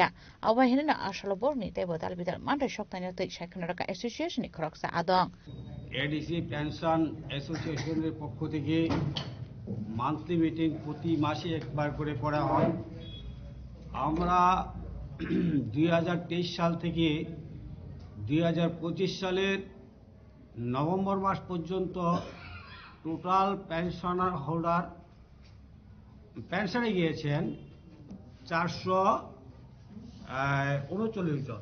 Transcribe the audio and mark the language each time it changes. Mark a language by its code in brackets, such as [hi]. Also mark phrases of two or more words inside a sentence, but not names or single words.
[trp] Awa hinna asalo borni te bodal bidal manta shoktanya te shaikhonaraka association ni khoroksa adong. [bn] এডিসি পেনশন অ্যাসোসিয়েশনের পক্ষ থেকে [en] monthly meeting [bn] প্রতি মাসে একবার করে করা হয়। আমরা 2023 সাল থেকে 2025 সালের নভেম্বর মাস পর্যন্ত [en] total pensioner holder [bn] পেনশনে গিয়েছেন 439 জন।